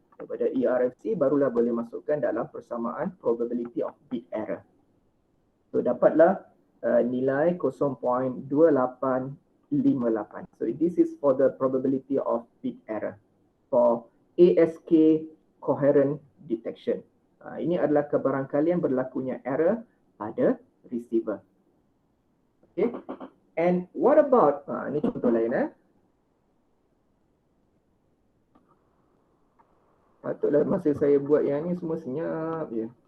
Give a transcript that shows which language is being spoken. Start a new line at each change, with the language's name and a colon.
Malay: Daripada ERFC barulah boleh masukkan dalam persamaan probability of bit error. So dapatlah nilai 0.2858.
English: So this is for the probability of bit error for ASK coherent detection.
Malay: Ini adalah kebarangkalian berlakunya error pada receiver. Okay.
English: And what about,
Malay: ini contoh lain. Patutlah masa saya buat yang ni semua senyap je.